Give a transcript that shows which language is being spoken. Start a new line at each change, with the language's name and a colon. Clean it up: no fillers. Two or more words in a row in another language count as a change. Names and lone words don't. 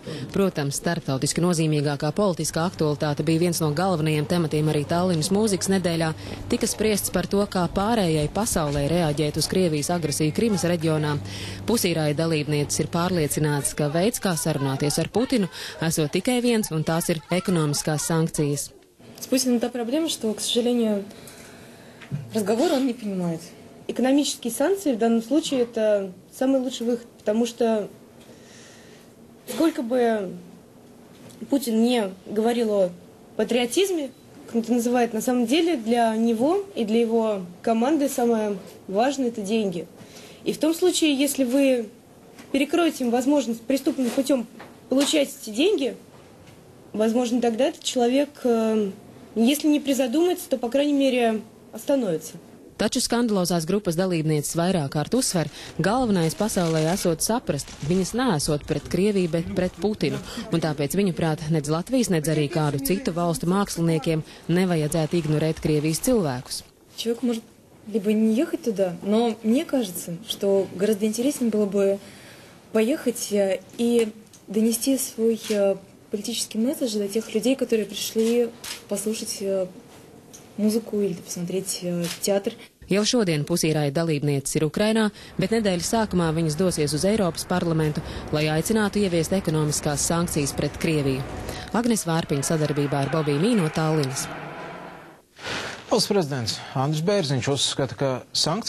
Latvian: Protams, starptautiski nozīmīgākā politiskā aktualitāte bija viens no galvenajiem tematiem arī Tallinas mūzikas nedēļā. Tika spriests par to, kā pārējai pasaulē reaģēt uz Krievijas agresiju Krimas reģionā. Pussy Riot dalībnieces ir pārliecināts, ka veids, kā sarunāties ar Putinu, esot tikai viens, un tās ir ekonomiskās sankcijas.
Russian: С Путиным та проблема, что, к сожалению, разговор он не понимает. Экономические санкции в данном случае это самый лучший выход, потому что сколько бы Путин не говорил о патриотизме, как он это называет, на самом деле для него и для его команды самое важное – это деньги. И в том случае, если вы перекроете им возможность преступным путем получать эти деньги, возможно, тогда этот человек, если не призадумается, то, по крайней мере, остановится.
Latvian: Taču skandalozās grupas dalībnieces vairāk kārt uzsver, galvenais pasaulē esot saprast, viņas neesot pret Krieviju, bet pret Putinu. Un tāpēc viņu prāt nedz Latvijas, nedz arī kādu citu valstu māksliniekiem nevajadzētu ignorēt Krievijas cilvēkus.
Russian: Человек может либо не ехать туда, но мне кажется, что гораздо интереснее было бы поехать и донести свой политический месседж до тех людей, которые пришли послушать музыку или посмотреть театр.
Latvian: Jau šodien Pussy Riot dalībnieces ir Ukrainā, bet nedēļas sākumā viņas dosies uz Eiropas parlamentu, lai aicinātu ieviest ekonomiskās sankcijas pret Krieviju. Agnes Vārpiņa sadarbībā ar Bobiju Mī no Tallinas. Valsts prezidents Andris Bērziņš uzskata, ka sankcijas